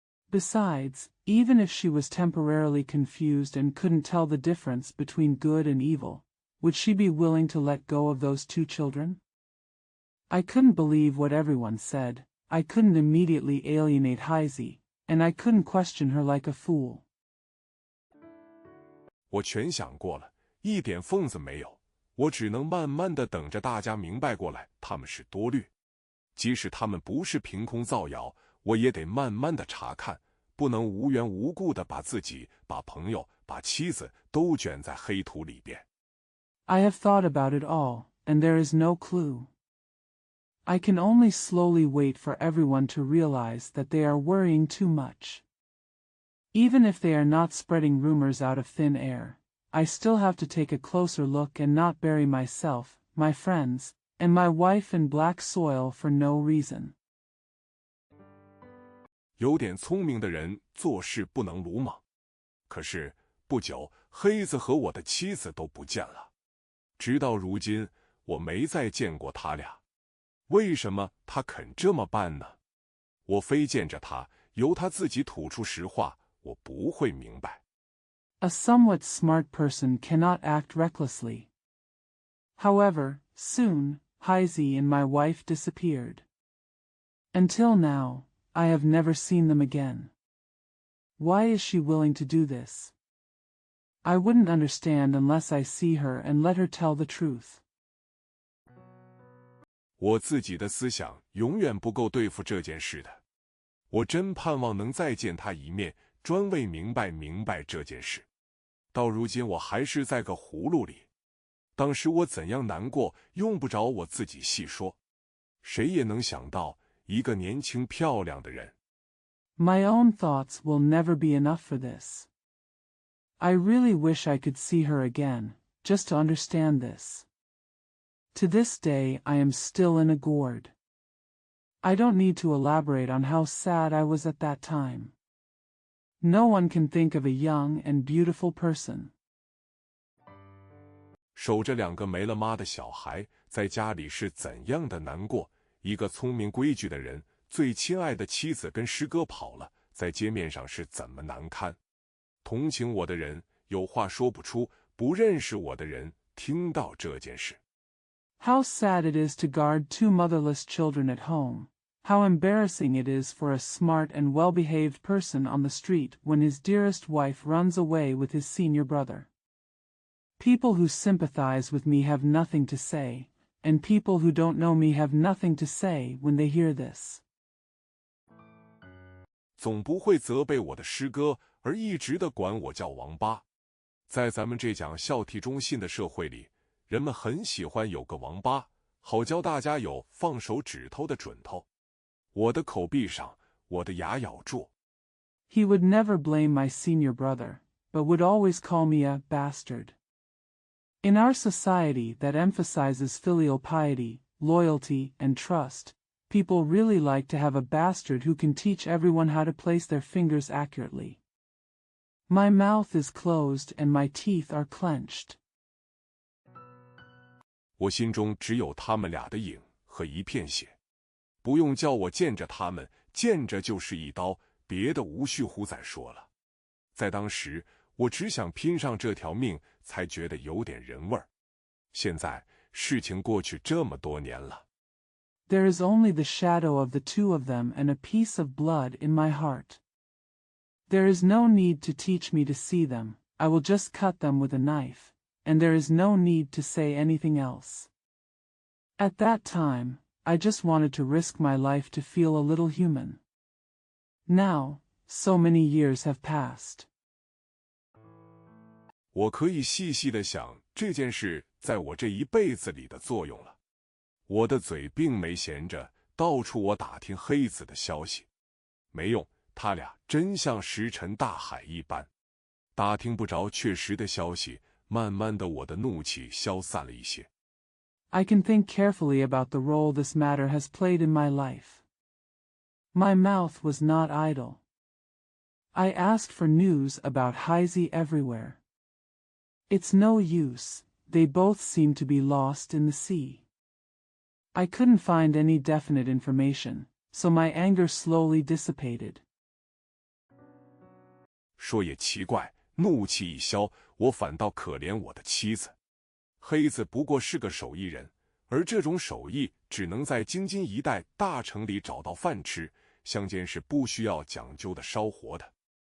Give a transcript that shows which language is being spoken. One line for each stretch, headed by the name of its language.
English: Besides, even if she was temporarily confused and couldn't tell the difference between good and evil, would she be willing to let go of those 2 children? I couldn't believe what everyone said, I couldn't immediately alienate Heisey, and I couldn't question her like a fool.
Chinese: 我全想过了，一点缝子没有，我只能慢慢的等着大家明白过来，他们是多虑。即使他们不是凭空造谣，我也得慢慢的查看，不能无缘无故的把自己、把朋友、把妻子都卷在黑土里边。
English: I have thought about it all, and there is no clue. I can only slowly wait for everyone to realize that they are worrying too much. Even if they are not spreading rumors out of thin air, I still have to take a closer look and not bury myself, my friends, and my wife in black soil for no reason.
Chinese: 有点聪明的人做事不能鲁莽。可是不久，黑子和我的妻子都不见了。直到如今，我没再见过他俩。为什么他肯这么办呢？我非见着他，由他自己吐出实话，我不会明白。
English: A somewhat smart person cannot act recklessly. However, soon, Heisey and my wife disappeared. Until now, I have never seen them again. Why is she willing to do this? I wouldn't understand unless I see her and let her tell the truth.
Chinese: 我自己的思想永远不够对付这件事的。我真盼望能再见他一面，专为明白这件事。到如今我还是在个葫芦里。当时我怎样难过，用不着我自己细说。谁也能想到，一个年轻漂亮的人。
English: My own thoughts will never be enough for this. I really wish I could see her again, just to understand this. To this day I am still in a gourd. I don't need to elaborate on how sad I was at that time. No one can think of a young and beautiful person.
Chinese: 守着2个没了妈的小孩，在家里是怎样的难过。一个聪明规矩的人，最亲爱的妻子跟师哥跑了，在街面上是怎么难堪。同情我的人有话说不出，不认识我的人听到这件事。
English: How sad it is to guard 2 motherless children at home. How embarrassing it is for a smart and well-behaved person on the street when his dearest wife runs away with his senior brother. People who sympathize with me have nothing to say, and people who don't know me have nothing to say when they hear this.
Chinese: 总不会责备我的师哥，而一直的管我叫王八。在咱们这讲孝悌忠信的社会里，人们很喜欢有个王八，好教大家有放手指头的准头。我的口闭上，我的牙咬住。
English: He would never blame my senior brother, but would always call me a bastard. In our society that emphasizes filial piety, loyalty, and trust, people really like to have a bastard who can teach everyone how to place their fingers accurately. My mouth is closed and my teeth are clenched.
Chinese: 我心中只有他们俩的影和一片血。不用叫我见着他们，见着就是一刀，别的无需乎再说了。在当时，我只想拼上这条命，才觉得有点人味儿。现在事情过去这么多年了。
English: There is only the shadow of the 2 of them and a piece of blood in my heart. There is no need to teach me to see them, I will just cut them with a knife, and there is no need to say anything else. At that time, I just wanted to risk my life to feel a little human. Now, so many years have passed.
Chinese: 我可以细细地想这件事在我这一辈子里的作用了。我的嘴并没闲着，到处我打听黑子的消息。没用，他俩真像石沉大海一般，打听不着确实的消息。慢慢的，我的怒气消散了一些。
English: I can think carefully about the role this matter has played in my life. My mouth was not idle. I asked for news about Heisey everywhere. It's no use, they both seem to be lost in the sea. I couldn't find any definite information, so my anger slowly dissipated.
Chinese: 说也奇怪，怒气一消，我反倒可怜我的妻子。黑子不过是个手艺人，而这种手艺只能在京津一带大城里找到饭吃，乡间是不需要讲究的烧活的。